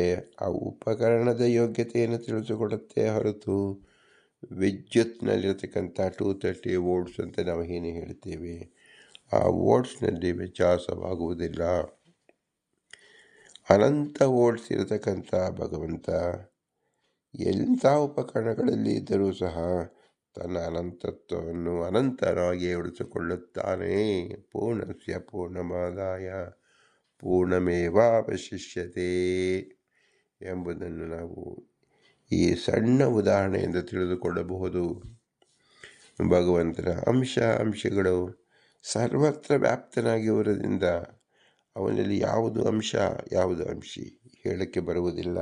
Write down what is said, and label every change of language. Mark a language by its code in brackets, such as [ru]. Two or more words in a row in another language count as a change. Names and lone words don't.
[kn] ಆ ಉಪಕರಣದ ಯೋಗ್ಯತೆಯನ್ನು ತಿಳಿಸಿಕೊಡುತ್ತೆ ಹೊರತು ವಿದ್ಯುತ್ನಲ್ಲಿರತಕ್ಕಂಥ 230 ವೋಲ್ಟ್ಸ್ ಅಂತ ನಾವು ಏನು ಹೇಳ್ತೇವೆ, ಆ ವೋಲ್ಟ್ಸ್ನಲ್ಲಿ ವ್ಯತ್ಯಾಸವಾಗುವುದಿಲ್ಲ. ಅನಂತ ವೋಲ್ಟ್ಸ್ ಇರತಕ್ಕಂಥ ಭಗವಂತ ಎಂಥ ಉಪಕರಣಗಳಲ್ಲಿ ಇದ್ದರೂ ಸಹ ತನ್ನ ಅನಂತತ್ವವನ್ನು ಅನಂತರಾಗಿ ಉಳಿಸಿಕೊಳ್ಳುತ್ತಾನೆ. [sa] ಪೂರ್ಣಸ್ಯ ಪೂರ್ಣಮಾದಾಯ ಪೂರ್ಣಮೇವಾವಶಿಷ್ಯತೆ [kn] ಎಂಬುದನ್ನು ನಾವು ಈ ಸಣ್ಣ ಉದಾಹರಣೆಯಿಂದ ತಿಳಿದುಕೊಳ್ಳಬಹುದು. ಭಗವಂತನ ಅಂಶಗಳು ಸರ್ವತ್ರ ವ್ಯಾಪ್ತನಾಗಿರುವುದರಿಂದ ಅವನಲ್ಲಿ ಯಾವುದು ಅಂಶ ಯಾವುದು ಅಂಶಿ ಹೇಳಕ್ಕೆ ಬರುವುದಿಲ್ಲ.